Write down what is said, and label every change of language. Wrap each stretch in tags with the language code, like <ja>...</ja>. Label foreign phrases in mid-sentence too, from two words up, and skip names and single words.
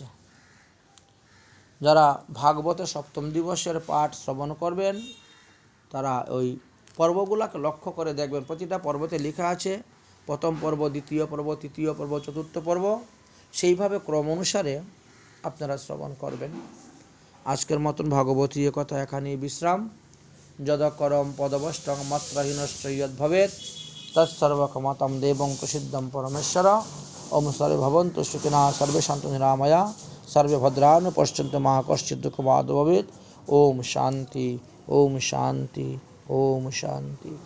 <bn>যারা ভাগবতের সপ্তম দিবসের পাঠ শ্রবণ করবেন তারা ওই পর্বগুলোকে লক্ষ্য করে দেখবেন, প্রতিটা পর্বতে লেখা আছে প্রথম পর্ব, দ্বিতীয় পর্ব, তৃতীয় পর্ব, চতুর্থ পর্ব, সেইভাবে ক্রম অনুসারে আপনারা শ্রবণ করবেন। আজকের মতন ভাগবতীয় কথা এখানেই বিশ্রাম।</bn> <sa>যদকরম পদবষ্টং মাত্রাহীনশ্চ যদ্ভবেৎ তৎসর্বক্ষমতাং দেবং প্রসিদ্ধং পরমেশ্বর। ওম সর্বে ভবন্তু সুখিনঃ সর্বে সন্তু নিরাময়া সর্বে ভদ্রাণি পশ্যন্তু মা কশ্চিৎ দুঃখভাগ্ ভবেৎ। ওম শান্তি, ওম শান্তি, ওম শান্তি।</sa>